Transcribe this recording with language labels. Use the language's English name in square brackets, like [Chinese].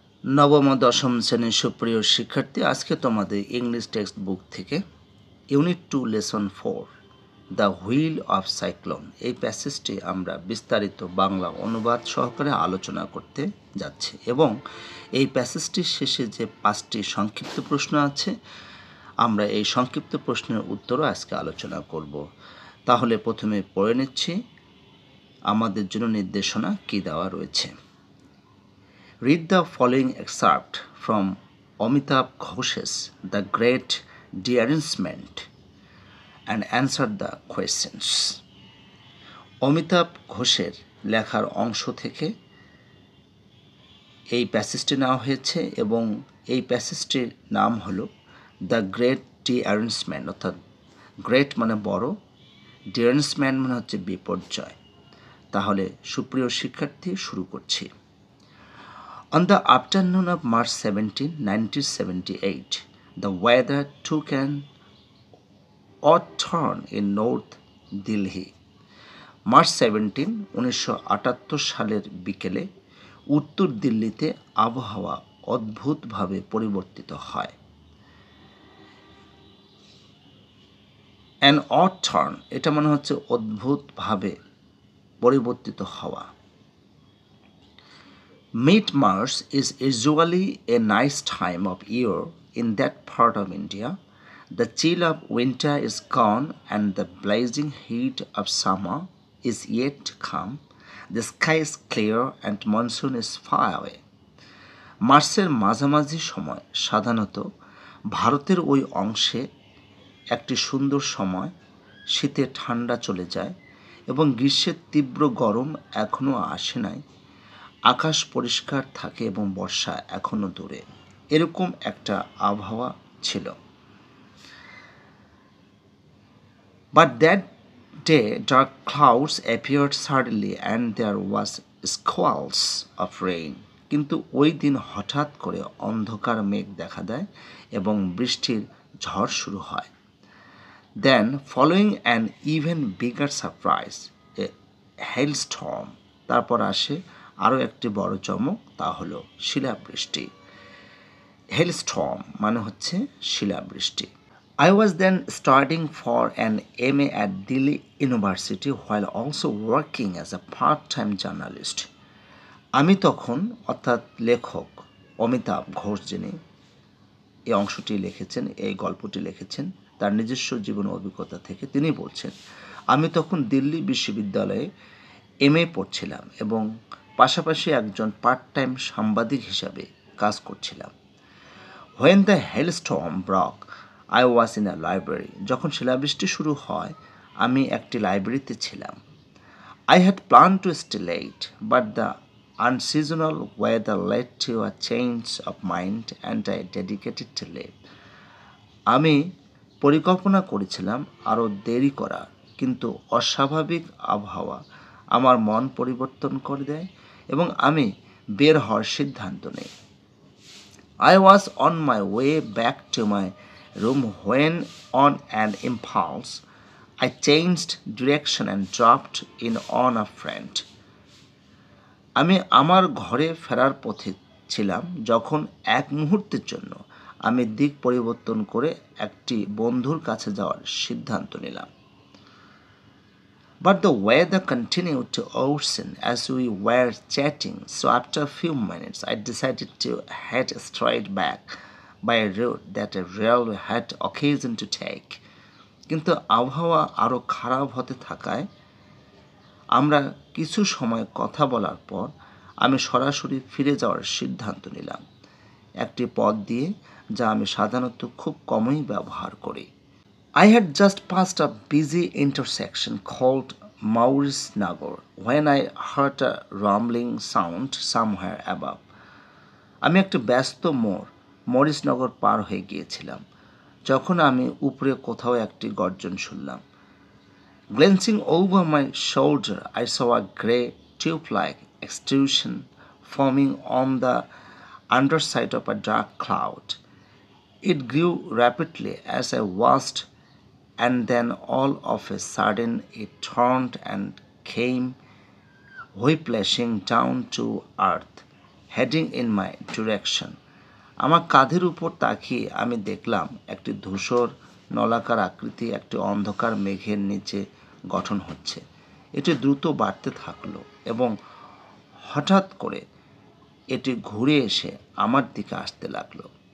[Bangla] নবম ও দশম শ্রেণীর সুপ্রিয় শিক্ষার্থী, আজকে তোমাদের ইংলিশ টেক্সট বুক থেকে unit 2 lesson 4 the wheel of cyclone এই প্যাসেজটি আমরা বিস্তারিত বাংলা অনুবাদ সহকারে আলোচনা করতে যাচ্ছি এবং এই প্যাসেজটির শেষে যে 5টি সংক্ষিপ্ত প্রশ্ন আছে আমরা এই সংক্ষিপ্ত প্রশ্নের উত্তরও আজকে আলোচনা করব। তাহলে প্রথমে পড়ে নিচ্ছি আমাদের জন্য নির্দেশনা কী দেওয়া রয়েছে। [English] Read the following excerpt from Amitabh Ghosh's The Great Derangement and answer the questions. [Bangla] Amitabh ঘোষের লেখার অংশ থেকে এই প্যাসেজটি নেওয়া হয়েছে এবং এই প্যাসেজটির নাম হলো দ্য গ্রেট ডিঅ্যারেঞ্জমেন্ট, অর্থাৎ গ্রেট মানে বড়, ডিঅ্যারেঞ্জমেন্ট মানে হচ্ছে বিপর্যয়। তাহলে সুপ্রিয় শিক্ষার্থী, শুরু করছি। [English] On the afternoon of March 17, 1978, the weather took an odd turn in North Delhi. [Bangla] March 17, 1978 সালের বিকেলে উত্তর দিল্লিতে আবহাওয়া অদ্ভুতভাবে পরিবর্তিত হয়। [English] An odd turn [Bangla] এটা মানে হচ্ছে অদ্ভুতভাবে পরিবর্তিত হওয়া। [English] Mid-March is usually a nice time of year in that part of India. The chill of winter is gone and the blazing heat of summer is yet to come. The sky is clear and monsoon is far away. [Bangla] মার্চের মাঝামাঝি সময় সাধারণত ভারতের ওই অংশে একটি সুন্দর সময়, শীতে ঠান্ডা চলে যায় এবং গ্রীষ্মের তীব্র গরম এখনও আসে নাই। আকাশ পরিষ্কার থাকে এবং বর্ষা এখনো দূরে, এরকম একটা আবহাওয়া ছিল। [English] But that day dark clouds appeared suddenly and there was squalls of rain. [Bangla] কিন্তু ওই দিন হঠাৎ করে অন্ধকার মেঘ দেখা দেয় এবং বৃষ্টির ঝড় শুরু হয়। [English] Then following an even bigger surprise, a hailstorm. [Bangla] তারপর আসে আরও একটি বড় চমক, তা হলো শিলাবৃষ্টি। হেলস্টর্ম মানে হচ্ছে শিলাবৃষ্টি। [English] I was then studying for an MA at Delhi University while also working as a part-time journalist. [Bangla] আমি তখন, অর্থাৎ লেখক অমিতাভ ঘোষ যিনি এই অংশটি লিখেছেন, এই গল্পটি লিখেছেন তার নিজস্ব জীবন অভিজ্ঞতা থেকে, তিনি বলছেন, আমি তখন দিল্লি বিশ্ববিদ্যালয়ে MA পড়ছিলাম এবং পাশাপাশি একজন পার্ট টাইম সাংবাদিক হিসাবে কাজ করছিলাম। [English] When the hailstorm broke, I was in a library. [Bangla] যখন শিলাবৃষ্টি শুরু হয় আমি একটি লাইব্রেরিতে ছিলাম। [English] I had planned to stay late, but the unseasonal weather led to a change of mind and I dedicated to leave. [Bangla] আমি পরিকল্পনা করেছিলাম আরও দেরি করার, কিন্তু অস্বাভাবিক আবহাওয়া আমার মন পরিবর্তন করে দেয় এবং আমি বের হওয়ার সিদ্ধান্ত নেই। [English] I was on my way back to my room when on an impulse I changed direction and dropped in on a friend. [Bangla] আমি আমার ঘরে ফেরার পথে ছিলাম যখন এক মুহূর্তের জন্য আমি দিক পরিবর্তন করে একটি বন্ধুর কাছে যাওয়ার সিদ্ধান্ত নিলাম। [English] But the weather continued to worsen as we were chatting, so after a few minutes I decided to head straight back by a route that I rarely had occasion to take. [Bangla] কিন্তু আবহাওয়া আরও খারাপ হতে থাকায় আমরা কিছু সময় কথা বলার পর আমি সরাসরি ফিরে যাওয়ার সিদ্ধান্ত নিলাম, একটি পথ দিয়ে যা আমি সাধারণত খুব কমই ব্যবহার করি। [English] I had just passed a busy intersection called Maurice Nagar when I heard a rumbling sound somewhere above. [Bangla] আমি একটি ব্যস্ত মোড় মরিসনগর পার হয়ে গিয়েছিলাম যখন আমি উপরে কোথাও একটি গর্জন শুনলাম। [English] Glancing over my shoulder, I saw a grey tube-like extrusion forming on the underside of a dark cloud. It grew rapidly as I watched, and then all of a sudden it turned and came whiplashing down to earth, heading in my direction. [Bangla] আমার কাঁধের উপর তাকিয়ে আমি দেখলাম একটি ধূসর নলাকার আকৃতি একটি অন্ধকার মেঘের নিচে গঠন হচ্ছে। এটি দ্রুত বাড়তে থাকলো এবং হঠাৎ করে এটি ঘুরে এসে আমার দিকে আসতে লাগলো।